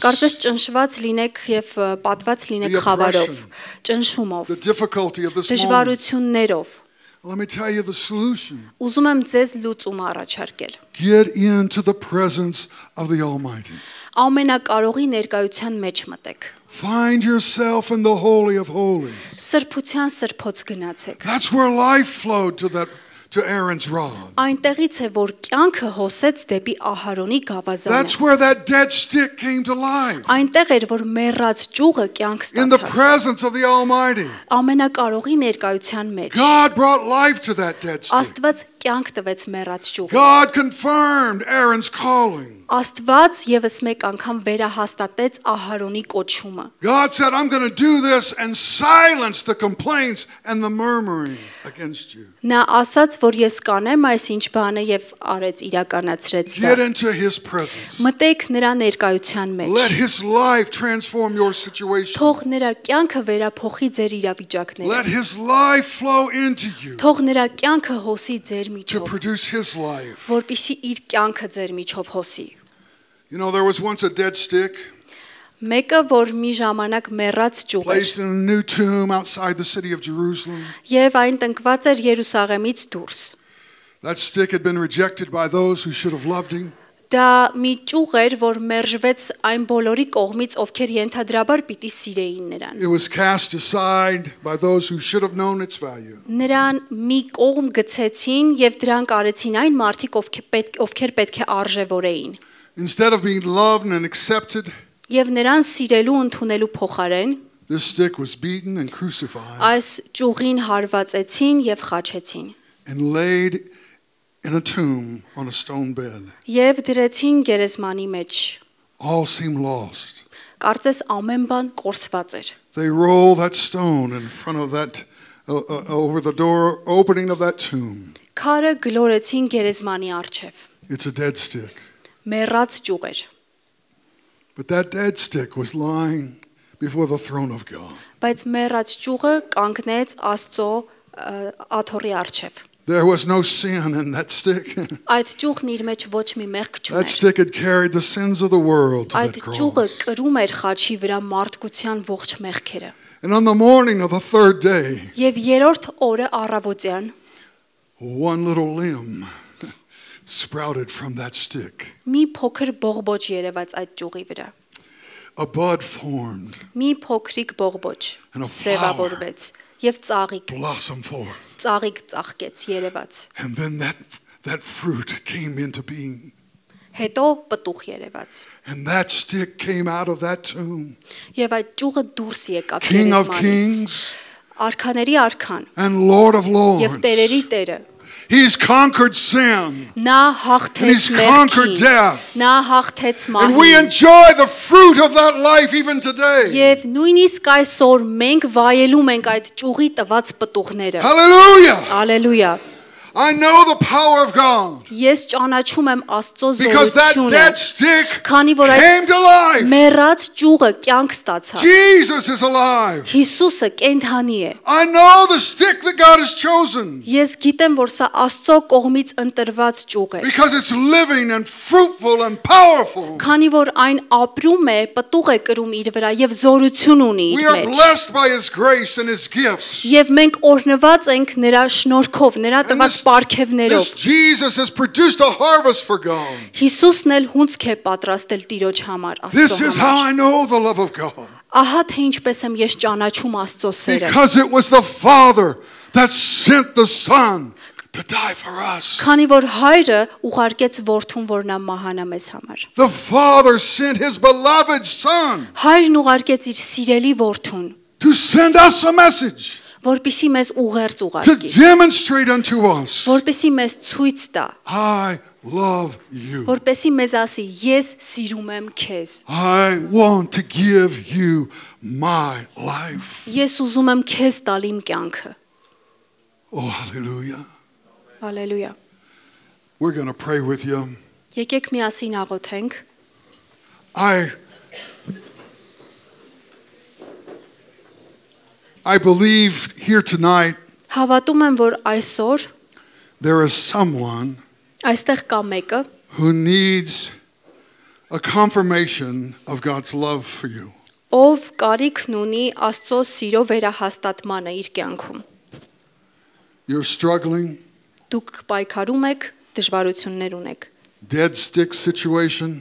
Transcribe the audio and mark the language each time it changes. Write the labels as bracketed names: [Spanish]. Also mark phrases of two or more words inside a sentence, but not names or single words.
[Armenian] Կարծես ճնշված լինեք եւ պատված լինեք [English] The [Armenian] խավարով, [English] oppression. [Armenian] ճնշումով, [English] the difficulty of this moment. [Armenian] դժվարություններով։ [English] Let me tell you the solution. [Armenian] Ուզում եմ ձեզ լուծում առաջարկել։ [English] Get into the presence of the Almighty. [Armenian] Ամենակարողի ներկայության մեջ մտեք։ [English] Find yourself in the Holy of Holies. [Armenian] Սրբության սրբոց գնացեք։ [English] That's where life flowed to Aaron's rod. [Armenian] Այնտեղից է, որ կյանքը հոսեց դեպի Ահարոնի գավազանը։ [English] That's where that dead stick came to life. [Armenian] Այնտեղ էր, որ մեռած ճյուղը կյանք [English] In the [Armenian] ստացավ։ [English] presence of the Almighty. [Armenian] Ամենակարողի ներկայության մեջ [English] God brought life to that dead stick. [Armenian] Աստված կյանք տվեց մեռած ճյուղին։ [English] God confirmed Aaron's calling. [Armenian] Աստված եւս մեկ անգամ վերահաստատեց Ահարոնի կոչումը։ [English] God said, I'm going to do this and silence the complaints and the murmuring against you. [Armenian] Նա ասաց, որ ես կանեմ այս ինչ բանը եւ արեց, իրականացրեց դա։ [English] Get into His presence. [Armenian] Մտեք նրա ներկայության մեջ։ [English] Let His life transform your situation. [Armenian] Թող նրա կյանքը վերափոխի ձեր իրավիճակները։ [English] Let His life flow into you [Armenian] Թող նրա կյանքը հոսի ձեր [English] to [Armenian] միջով, [English] produce His life. [Armenian] որպիսի իր կյանքը ձեր միջով հոսի։ [English] You know, there was once a dead stick [Armenian] Մեկը, որ մի ժամանակ մեռած ճյուղ էր, [English] placed in a new tomb outside the city of Jerusalem. [Armenian] եւ այն տնկված էր Երուսաղեմից դուրս։ [English] That stick had been rejected by those who should have loved him. [Armenian] Դա մի ճյուղ էր, որ մերժվեց այն բոլորի կողմից, ովքեր ենթադրաբար պիտի սիրեին նրան։ [English] It was cast aside by those who should have known its value. [Armenian] Նրան մի կողմ գցեցին եւ դրանք արեցին այն մարդիկ, ովքեր պետք է արժևորեին։ [English] Instead of being loved and accepted, [Armenian] Եվ նրան սիրելու ընդունելու փոխարեն [English] this stick was beaten and crucified [Armenian] այս ճյուղին հարվածեցին եւ խաչեցին։ [English] and laid in a tomb on a stone bed. [Armenian] Եվ դրեցին գերեզմանի մեջ։ [English] All seemed lost. [Armenian] Կարծես ամեն բան կորսված էր։ [English] They rolled that stone in front of that, over the door opening of that tomb. [Armenian] Քարը գլորեցին գերեզմանի առջև։ [English] It's a dead stick. [Armenian] Մեռած ճյուղ էր։ [English] But that dead stick was lying before the throne of God. [Armenian] Բայց մեռած ճյուղը կանգնեց Աստծո աթոռի առջև։ [English] There was no sin in that stick. [Armenian] Այդ ճյուղն իր մեջ ոչ մի մեղք [English] That [Armenian] չուներ։ [English] stick had carried the sins of the world to [Armenian] Այդ [English] that [Armenian] ճյուղը [English] cross. [Armenian] կրում էր խաչի վրա մարդկության ողջ մեղքերը։ [English] And on the morning of the third day, [Armenian] Եվ երրորդ օրը առավոտյան [English] one little limb sprouted from that stick. [Armenian] մի փոքր բողբոջ երևաց այդ ճյուղի վրա։ [English] A bud formed [Armenian] Մի փոքրիկ բողբոջ [English] and a flower [Armenian] ձևավորվեց եւ [English] blossomed forth. [Armenian] ծաղիկ ծաղկեց երևաց։ [English] And then that fruit came into being. [Armenian] Հետո պտուղ երևաց։ [English] And that stick came out of that tomb. [Armenian] Եվ այդ ճյուղը դուրս եկավ [English] King of [Armenian] գերեզմանից։ [English] kings [Armenian] արքաների արքան [English] and Lord of [Armenian] եւ [English] Lords. [Armenian] տերերի տերը [English] He's conquered sin. [Armenian] նա [English] And [Armenian] հաղթեց [English] he's conquered [Armenian] մեղքին [English] death. [Armenian] նա հաղթեց [English] And we [Armenian] մահին [English] enjoy the fruit of that life even today. [Armenian] եւ նույնիսկ այսօր մենք վայելում ենք այդ ճյուղի տված պտուղները [English] Hallelujah. [Armenian] Հալելույա [English] I know the power of God. [Armenian] ես ճանաչում եմ Աստծո [English] Because that [Armenian] զորությունը [English] dead stick [Armenian] քանի որ այդ [English] came to life. [Armenian] մեռած ճյուղը կյանք ստացավ [English] Jesus is alive. [Armenian] Հիսուսը կենդանի է [English] I know the stick that God has chosen. [Armenian] ես գիտեմ որ սա Աստծո կողմից ընտրված ճյուղ է [English] Because it's living and fruitful and powerful. [Armenian] քանի որ այն ապրում է պտուղ է կրում իր վրա եւ զորություն ունի [English] We [Armenian] իր [English] are [Armenian] մեջ [English] blessed by His grace and His gifts. [Armenian] եւ մենք օրհնված ենք նրա շնորհքով նրա [English] And [Armenian] տված [English] this [Armenian] պարգևներով [English] Jesus has produced a harvest for God. [Armenian] Հիսուսն էլ հունցք է պատրաստել Տիրոջ համար [English] This [Armenian] Աստծո [English] is how [Armenian] համար [English] I know the love of God. [Armenian] ահա թե ինչպես եմ ես ճանաչում Աստծո սերը [English] Because it was the Father that sent the Son to die for us. [Armenian] քանի որ հայրը ուղարկեց որդուն որ նա մահանա մեզ համար [English] The Father sent His beloved Son [Armenian] հայրն ուղարկեց իր սիրելի որդուն [English] to send us a message, [Armenian] որպիսի մեզ ուղերձ [English] to [Armenian] ուղարկի [English] demonstrate unto us, [Armenian] որպիսի մեզ ցույց տա [English] I love you. [Armenian] որպեսի մեզ ասի ես սիրում եմ քեզ [English] I want to give you my life. [Armenian] ես ուզում եմ քեզ տալ իմ կյանքը [English] Oh, hallelujah. [Armenian] հալելույա [English] We're going to pray with you. [Armenian] եկեք միասին աղոթենք [English] I believe here tonight [Armenian] հավատում եմ որ այսօր [English] there is someone [Armenian] այստեղ կա մեկը [English] who needs a confirmation of God's love for you. [Armenian] ով կարիքն ունի Աստծո սիրո վերահաստատմանը իր կյանքում [English] You're struggling, [Armenian] դուք պայքարում եք դժվարություններ ունեք [English] dead stick situation,